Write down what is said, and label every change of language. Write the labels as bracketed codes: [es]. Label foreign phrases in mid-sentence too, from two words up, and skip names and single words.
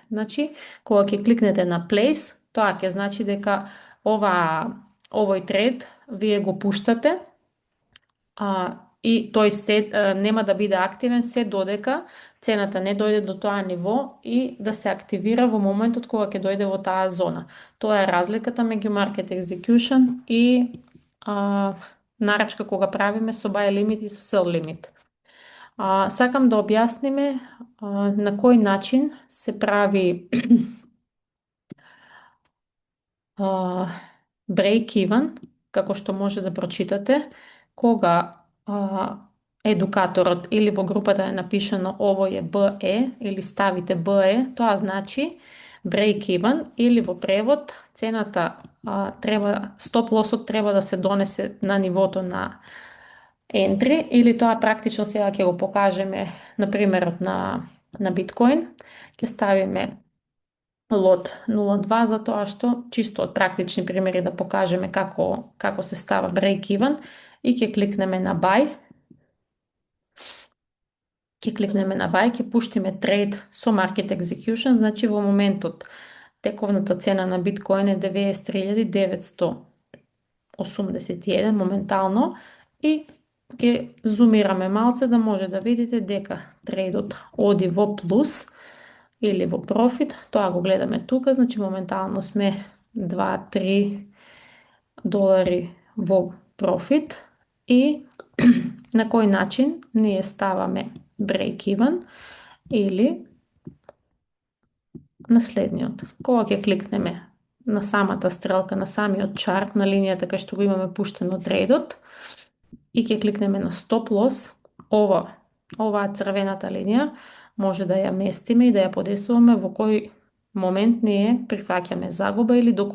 [mk] Значи, кога ќе кликнете на place, тоа ќе значи дека овој тред вие го пуштате и тој нема да биде активен се додека цената не дојде до тоа ниво и да се активира во моментот кога ќе дојде во таа зона. Тоа е разликата меѓу [en] Market Execution [mk] и нарачка кога правиме со [en] buy limit [mk] и со [en] sell limit. [mk] Сакам да објасниме на кој начин се прави [en] break even, [mk] како што може да прочитате, кога едукаторот или во групата е напишано овој е BE или ставите BE, тоа значи [en] break even, [mk] или во превод цената стоп лосот треба да се донесе на нивото на entry, или тоа практично сега ќе го покажеме на примерот на биткоин. Ќе ставиме лот 0.2 за тоа што чисто од практични примери да покажеме како се става [en] break even, [mk] и ќе кликнеме на buy. Ќе пуштиме трейд со [en] Market Execution, [mk] значи во моментот тековната цена на биткоин е 93.981 моментално, и ќе зумираме малце да може да видите дека трейдот оди во плюс или во профит. Тоа го гледаме тука, значи моментално сме $2-3 во профит и на кој начин ние ставаме [en] break even [mk] или на следниот. Кога ќе кликнеме на самата стрелка, на самиот чарт, на линијата кај што го имаме пуштено трейдот и ќе кликнеме на стоп лос, оваа црвената линија може да ја местиме и да ја подесуваме во кој момент ние прифаќаме загуба или до